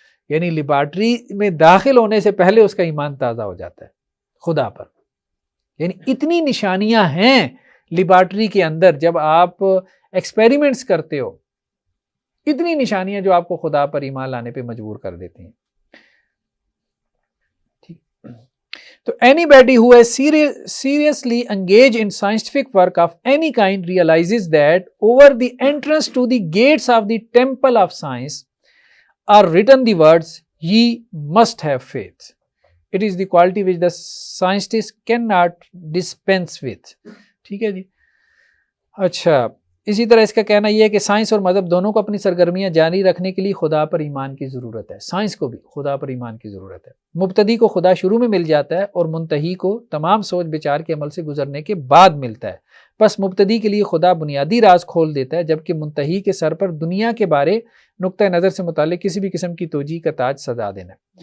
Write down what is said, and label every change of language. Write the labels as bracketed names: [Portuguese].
[Urdu] یعنی لیبارٹری میں داخل ہونے سے پہلے اس کا ایمان تازہ ہو جاتا ہے خدا پر. یعنی اتنی نشانیاں ہیں لیبارٹری کے اندر, جب آپ ایکسپیریمنٹس کرتے ہو اتنی نشانیاں جو آپ کو خدا پر ایمان لانے پہ مجبور کر دیتی ہیں. [English] تو anybody who has seriously engaged in scientific work of any kind realizes that over the entrance to the gates of the temple of science are written the words, ye must have faith. It is the quality which the scientist cannot dispense with. [Urdu] ٹھیک ہے جی. اچھا اسی طرح اس کا کہنا یہ ہے کہ سائنس اور مذہب دونوں کو اپنی سرگرمیاں جاری رکھنے کے لیے خدا پر ایمان کی ضرورت ہے. سائنس کو بھی خدا پر ایمان کی ضرورت ہے. مبتدی کو خدا شروع میں مل جاتا ہے اور منتہی کو تمام سوچ بچار کے عمل سے گزرنے کے بعد ملتا ہے. بس مبتدی کے لیے خدا بنیادی راز کھول دیتا ہے, جبکہ منتہی کے سر پر دنیا کے بارے نقطہ نظر سے متعلق کسی بھی قسم کی توجیہ کا تاج سجا دینا ہے.